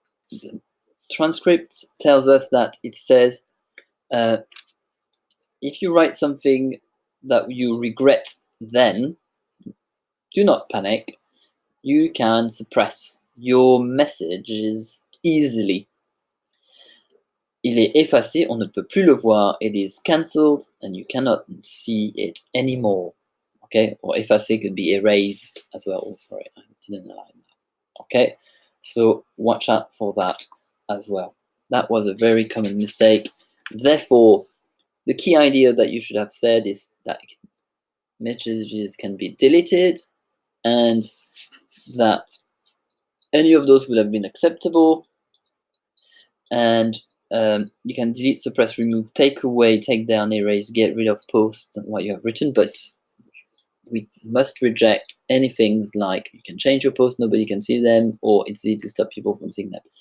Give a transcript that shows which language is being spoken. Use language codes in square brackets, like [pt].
[en] The transcript tells us that it says if you write something that you regret, then do not panic. You can suppress your messages easily. [fr] Il est effacé, on ne peut plus le voir. [en] It is cancelled and you cannot see it anymore. Okay, or effacé could be erased as well. Oh, sorry, I didn't align that. Okay, so watch out for that as well. That was a very common mistake. Therefore, the key idea that you should have said is that messages can be deleted and that any of those would have been acceptable, and you can delete, suppress, remove, take away, take down, erase, get rid of posts and what you have written, but we must reject any things like you can change your post, nobody can see them, or it's easy to stop people from seeing them.